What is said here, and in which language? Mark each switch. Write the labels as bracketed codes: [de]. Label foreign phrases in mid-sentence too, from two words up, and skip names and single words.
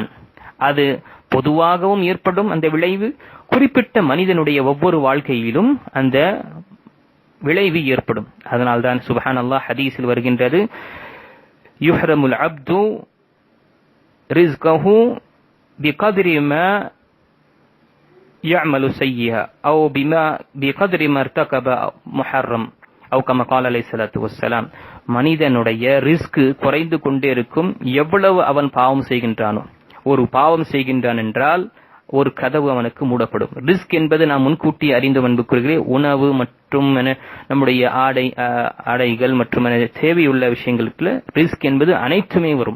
[ta] அது பொதுவாகவும் ஏற்படும் அந்த விளைவு, குறிப்பிட்ட மனிதனுடைய ஒவ்வொரு வாழ்க்கையிலும் அந்த விளைவு ஏற்படும். அதனால்தான் சுப்ஹானல்லாஹ் ஹதீஸில் வருகின்றது, [ar] يحرم العبد رزقه بقدر ما يعمل سيئا أو بقدر ما ارتكب محرم أو كما قال عليه الصلاة والسلام. [ta] மனிதனுடைய ரிஸ்க் குறைந்து கொண்டே இருக்கும் எவ்வளவு அவன் பாவம் செய்கின்றானோ. ஒரு பாவம் செய்கின்றான் என்றால் ஒரு கதவு அவனுக்கு மூடப்படும். ரிஸ்க் என்பது நாம் முன்கூட்டி அறிந்து அன்புக்குரியவர்களே, உணவு மற்றும் நம்முடைய ஆடைகள் மற்றும் தேவையுள்ள விஷயங்களுக்கு ரிஸ்க் என்பது அனைத்துமே வரும்.